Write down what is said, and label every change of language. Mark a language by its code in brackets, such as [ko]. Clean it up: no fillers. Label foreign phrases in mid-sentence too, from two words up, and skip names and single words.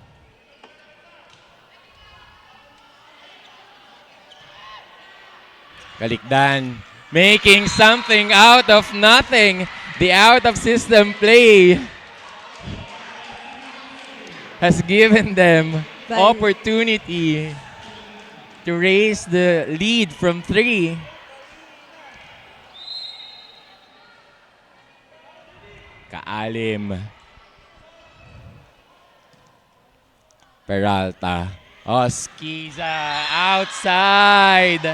[en] Kalikdan making something out of nothing. The out of system play. has given them Val- opportunity to raise the lead from 3. Kaalim. Peralta. Oskiza outside.